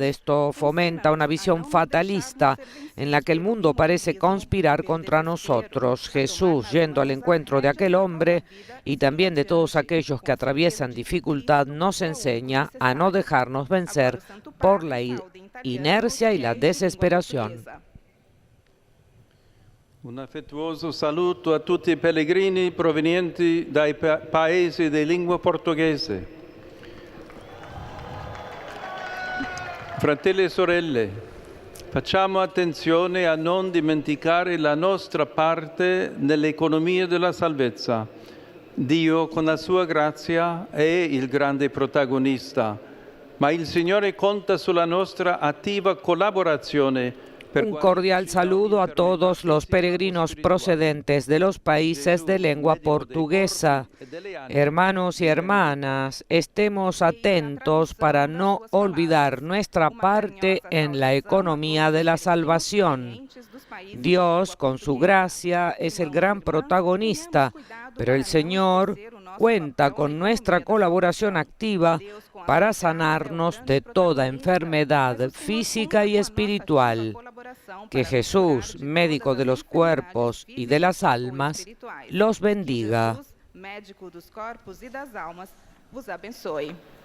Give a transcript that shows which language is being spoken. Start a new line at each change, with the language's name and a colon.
Spanish: Esto fomenta una visión fatalista en la que el mundo parece conspirar contra nosotros. Jesús, yendo al encuentro de aquel hombre y también de todos aquellos que atraviesan dificultad, nos enseña a no dejarnos vencer por la inercia y la desesperación.
Italian: Un affettuoso saluto a tutti i pellegrini provenienti dai paesi di lingua portoghese. Fratelli e sorelle, facciamo attenzione a non dimenticare la nostra parte nell'economia della salvezza. Dio, con la sua grazia, è il grande protagonista, ma il Signore conta sulla nostra attiva collaborazione.
Spanish: Un cordial saludo a todos los peregrinos procedentes de los países de lengua portuguesa. Hermanos y hermanas, estemos atentos para no olvidar nuestra parte en la economía de la salvación. Dios, con su gracia, es el gran protagonista, pero el Señor cuenta con nuestra colaboración activa para sanarnos de toda enfermedad física y espiritual. Que Jesús, médico de los cuerpos y de las almas, los bendiga.
Portuguese: Médico dos corpos e das almas, vos abençoe.